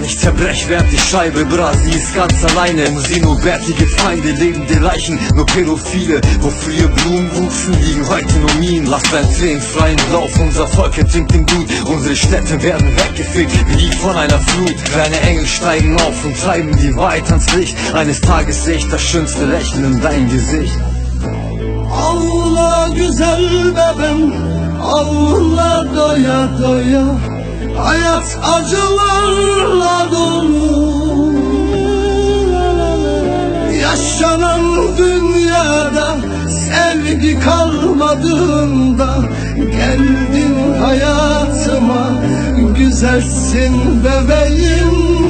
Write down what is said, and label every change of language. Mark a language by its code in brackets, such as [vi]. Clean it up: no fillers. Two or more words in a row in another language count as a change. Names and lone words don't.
[de] Ich zerbrech während die Scheibe brast, sie ist ganz alleine. Um sie nur bärtige Feinde, lebende Leichen, nur Pädophile. Wo früher Blumen wuchsen, liegen heute nur Minen. Lass deinen Tränen freien Lauf, unser Volk ertrinkt im Blut. Unsere Städte werden weggefegt, wie die von einer Flut. Kleine Engel steigen auf und treiben die Wahrheit ans Licht. Eines Tages sehe ich das schönste Lächeln in dein Gesicht. [tr] Ağla güzel bebem, ağla doya doya. Hayat acılarla dolu. Yaşanan dünyada sevgi kalmadığında geldin hayatıma, güzelsin bebeğim.